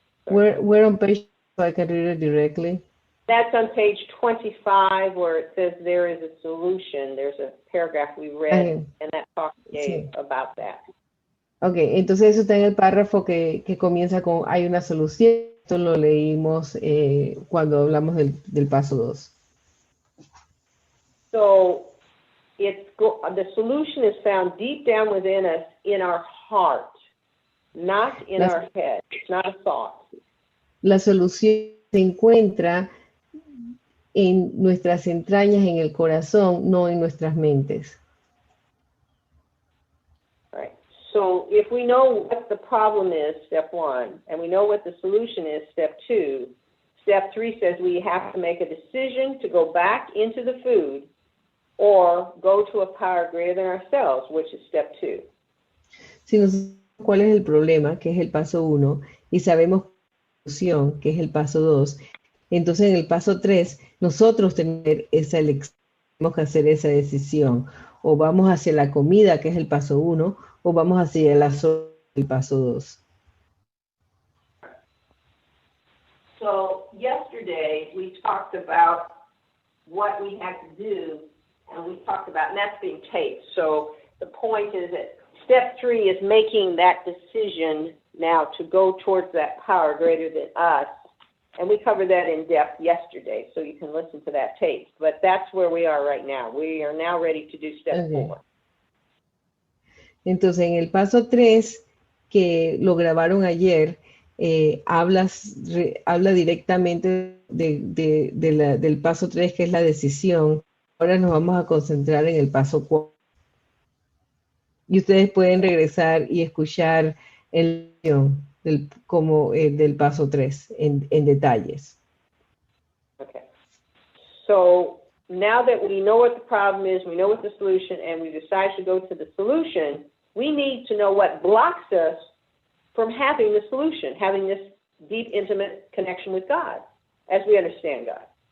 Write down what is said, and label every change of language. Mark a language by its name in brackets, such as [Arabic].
[English] we're on page, so I can read it directly. That's on page 25 where it says there is a solution. There's a paragraph we read, and that talks about that. [Spanish] Okay, entonces eso está en el párrafo que comienza con hay una solución. Esto lo leímos cuando hablamos del paso 2. [English] So the solution is found deep down within us in our heart, not in our head. It's not a thought. [Spanish] La solución se encuentra en nuestras entrañas, en el corazón, no en nuestras mentes. [English] Right. So if we know what the problem is, step 1, and we know what the solution is, step 2, step 3 says we have to make a decision to go back into the food or go to a power greater than ourselves, which is step 2. [Spanish] Si nos sabemos cuál es el problema, que es el paso 1, y sabemos que es el paso 2, entonces en el paso 3 nosotros tener esa elección, tenemos que hacer esa decisión. O vamos hacia la comida, que es el paso 1, o vamos hacia la soledad, el paso 2. [English] So yesterday we talked about what we had to do, and we talked about, and that's being taped. So the point is that step 3 is making that decision now to go towards that power greater than us. And we covered that in depth yesterday, so you can listen to that tape. But that's where we are right now. We are now ready to do step 4. [Spanish] Entonces, en el paso 3, que lo grabaron ayer, habla directamente del paso 3, que es la decisión. Ahora nos vamos a concentrar en el paso 4. Y ustedes pueden regresar y escuchar el del paso 3 en detalles. [English] Okay. So now that we know what the problem is, we know what the solution, and we decide to go to the solution, we need to know what blocks us from having the solution, having this deep, intimate connection with God, as we understand God.